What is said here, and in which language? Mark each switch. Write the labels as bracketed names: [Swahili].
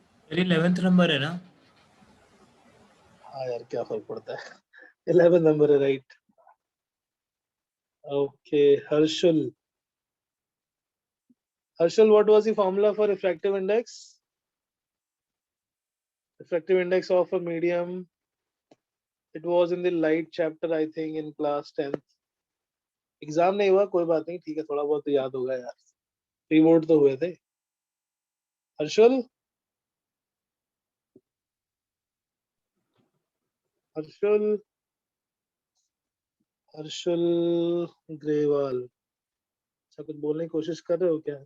[Hindi] मेरी 11th number है ना. हाँ यार, क्या फर्क पड़ता है. [English] 11 number है, right? Okay, Harshul, what was the formula for refractive index? Refractive index of a medium. It was in the light chapter, I think, in class 10th. [Hindi] Exam नहीं हुआ, कोई बात नहीं, ठीक है, थोड़ा बहुत तो याद होगा यार. प्री-बोर्ड तो हुए थे. हर्षल, हर्षल ग्रेवाल, अच्छा कुछ बोलने की कोशिश कर रहे हो क्या?